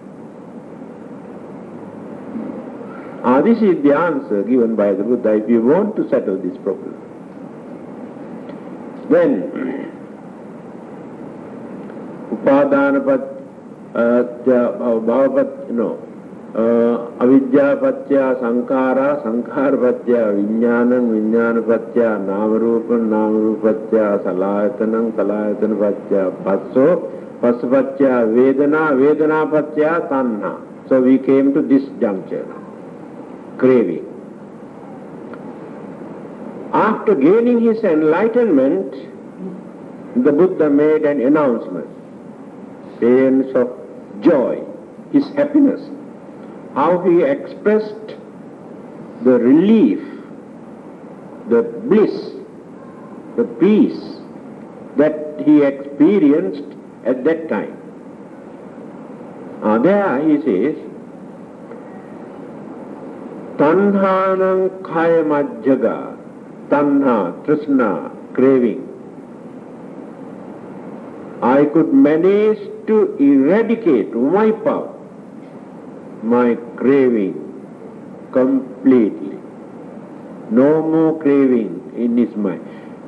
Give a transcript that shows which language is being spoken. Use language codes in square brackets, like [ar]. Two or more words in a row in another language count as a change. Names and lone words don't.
[en] This is the answer given by the Buddha if you want to settle this problem. [pi] Then, avidya patya sankhara, sankhara patya vijnanam, vijnana patya namarupam, namarupatya salayatanam, salayatana patya passo, passo patya vedana, vedana patya tanha. [en] So we came to this juncture, craving. After gaining his enlightenment, the Buddha made an announcement, sense of joy, his happiness, how he expressed the relief, the bliss, the peace that he experienced at that time. There he says, [pi] Tanhanam kayamajjaga, tanha, trishna, [en] craving. I could manage to eradicate, wipe out my craving completely. No more craving in his mind.